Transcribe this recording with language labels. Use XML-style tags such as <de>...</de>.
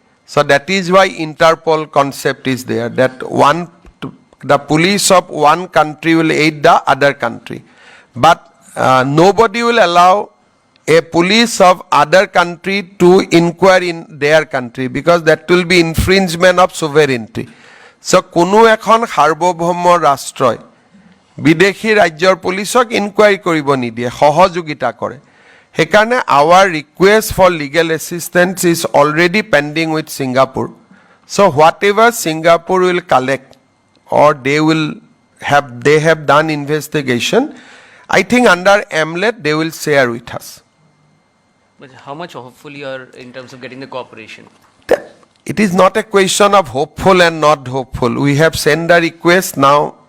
<en>So that is why Interpol concept is there, that the police of one country will aid the other country. But nobody will allow a police of other country to inquire in their country because that will be infringement of sovereignty.</en> <as>So কোনো এখন সাৰ্বভৌম ৰাষ্ট্ৰই বিদেশী ৰাজ্যৰ পুলিচক ইনকুৱাৰি কৰিব নিদিয়ে সহযোগিতা কৰে সেইকাৰণে</as> <en>our request for legal assistance is already pending with Singapore. So whatever Singapore will collect or they have done investigation, I think under AMLET they will share with us. But how much hopeful you are in terms of getting the cooperation? It is not a question of hopeful and not hopeful. We have sent the request now.</en>